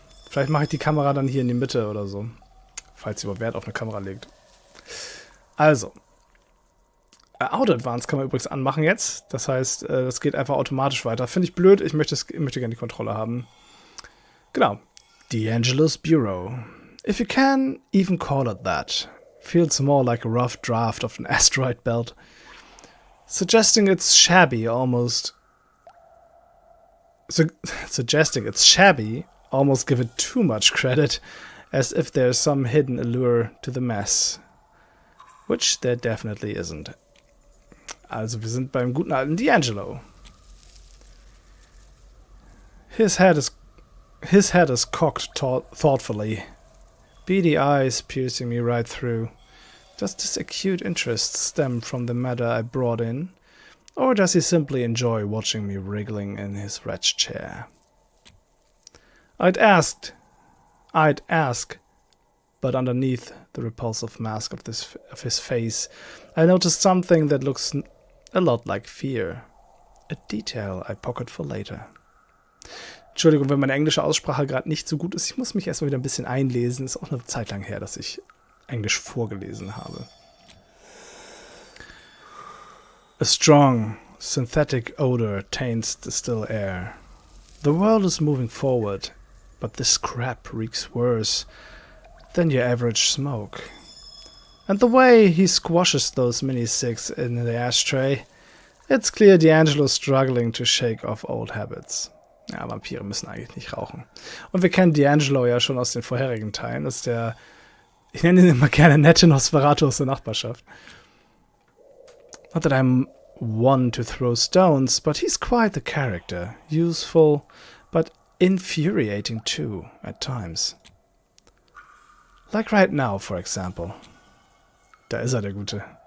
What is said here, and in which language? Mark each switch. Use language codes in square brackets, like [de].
[de] Vielleicht mache ich die Kamera dann hier in die Mitte oder so. Falls ihr überhaupt Wert auf eine Kamera legt. Also. Auto Advance kann man übrigens anmachen jetzt. Das heißt, das geht einfach automatisch weiter. Finde ich blöd, ich möchte gerne die Kontrolle haben. Genau. D'Angelo's Bureau. [en] If you can even call it that. Feels more like a rough draft of an asteroid belt. Suggesting it's shabby almost give it too much credit, as if there's some hidden allure to the mess. Which there definitely isn't. [de] Also wir sind beim guten alten D'Angelo. [en] His head is cocked thoughtfully. Beady eyes piercing me right through. Does this acute interest stem from the matter I brought in? Or does he simply enjoy watching me wriggling in his wretched chair? I'd ask, but underneath the repulsive mask of his face, I noticed something that looks a lot like fear. A detail I pocket for later. [de] Entschuldigung, wenn meine englische Aussprache gerade nicht so gut ist. Ich muss mich erstmal wieder ein bisschen einlesen. Ist auch eine Zeit lang her, dass ich Englisch vorgelesen habe. [en] A strong, synthetic odor taints the still air. The world is moving forward, but this crap reeks worse than your average smoke. And the way he squashes those mini-cigs in the ashtray, it's clear D'Angelo's struggling to shake off old habits. [de] Ja, Vampire müssen eigentlich nicht rauchen. Und wir kennen D'Angelo ja schon aus den vorherigen Teilen. Das ist der, ich nenne ihn immer gerne nette Nosferatu aus der Nachbarschaft. [en] Not that I'm one to throw stones, but he's quite the character. Useful, but infuriating too, at times. Like right now, for example. [de] Da ist er, der Gute.